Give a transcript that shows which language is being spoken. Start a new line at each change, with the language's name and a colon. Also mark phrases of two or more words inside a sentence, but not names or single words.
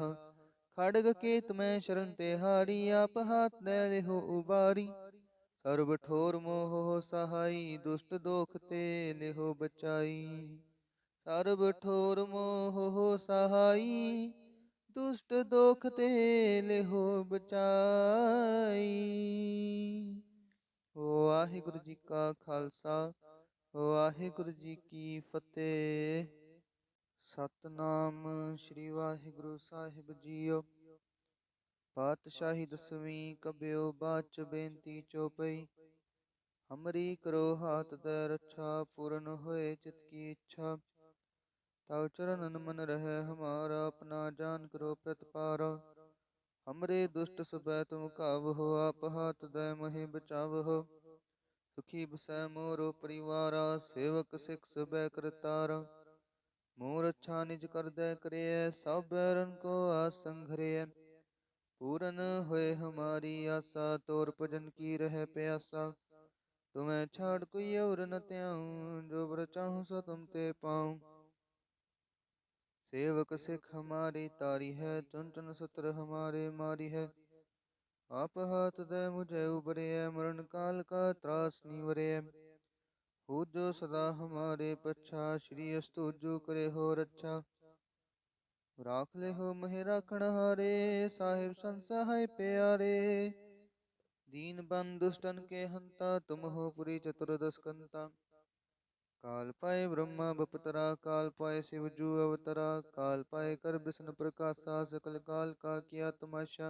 Braj: खड़ग केत में शरण ते हारी, आप हाथ दे लेहो उबारी। सर्व ठोर मोह सहाई, दुष्ट दोख ते लेहो बचाई। सर्व ठोर मोह सहाई, दुष्ट दोख ते लेहो बचाई। वाहिगुरु जी का खालसा, वाहिगुरु जी की फतेह। सतनाम श्री वाहिगुरु साहिब जीओ। पातशाही दसवीं कबियो बाच बेनती चौपई। हमरी करो हाथ दय रक्षा, पूਰਨ होए चित की इच्छा। तव चरणन मन रहे हमारा, अपना जान करो प्रतिपारा। हमरे दुष्ट सबै तुम कावहो, आप हाथ दय महे बचावहो। सुखी बसै मोरो परिवारा, सेवक सिख सबै करतारा। मोर अच्छा निज कर दय करिय, सब बैरन को आस संघरिय। पूरन होए हमारी आशा, तोर भजन की रह प्यासा। तुम्हें छाड़ कोई और न त्याऊं, जो बर चाहूं सो तुम ते पाऊं। सेवक सिख हमारी तारी है, चुन चुन सत्र हमारे मारी है। आप हाथ दे मुझे उबरे, मरण काल का त्रास निवरे। हो जो सदा हमारे पच्छा, श्री अस्तुजु करे हो रक्षा। राख ले हो महे राखण हारे, साहिब संसहाय प्यारे। दीन बंधु दुष्टन के हंता, तुम हो पुरी चतुर्दश कंता। काल पाए ब्रह्मा बपतरा, काल पाए शिव जू अवतरा। काल पाए कर विष्णु प्रकाशा, सकल काल का किया तमाशा।